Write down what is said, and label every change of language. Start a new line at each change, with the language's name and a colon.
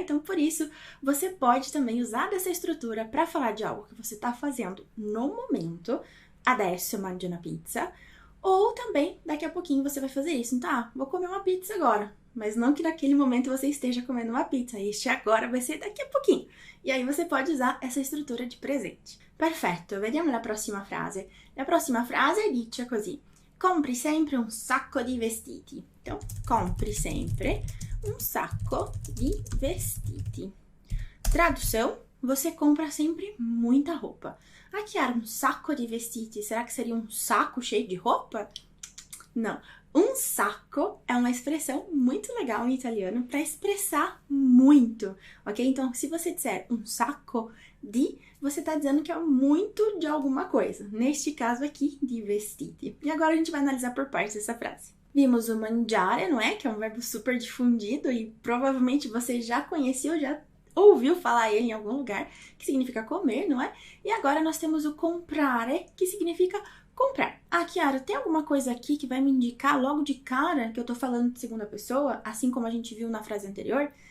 Portuguese: Então, por isso, você pode também usar dessa estrutura para falar de algo que você está fazendo no momento,
Italian: adesso mangio una pizza,
Portuguese: ou também, daqui a pouquinho você vai fazer isso. Então, vou comer uma pizza agora, mas não que naquele momento você esteja comendo uma pizza, este agora vai ser daqui a pouquinho. E aí você pode usar essa estrutura de presente.
Italian: Perfetto, vediamo la prossima frase. La prossima frase dice così: compri sempre un sacco di vestiti.
Portuguese: Então,
Italian: compri sempre um sacco de vestiti.
Portuguese: Tradução: você compra sempre muita roupa. Chiara,
Italian: um sacco de vestiti,
Portuguese: será que seria um saco cheio de roupa? Não. Um sacco é uma expressão muito legal em italiano para expressar muito, ok? Então, se você disser
Italian: um sacco di,
Portuguese: você está dizendo que é muito de alguma coisa. Neste caso aqui,
Italian: di vestiti.
Portuguese: E agora a gente vai analisar por partes essa frase. Vimos o mangiare, não é? Que é um verbo super difundido e provavelmente você já conheceu, já ouviu falar ele em algum lugar, que significa comer, não é? E agora nós temos o comprare, que significa comprar. Chiara, tem alguma coisa aqui que vai me indicar logo de cara que eu tô falando de segunda pessoa, assim como a gente viu na frase anterior?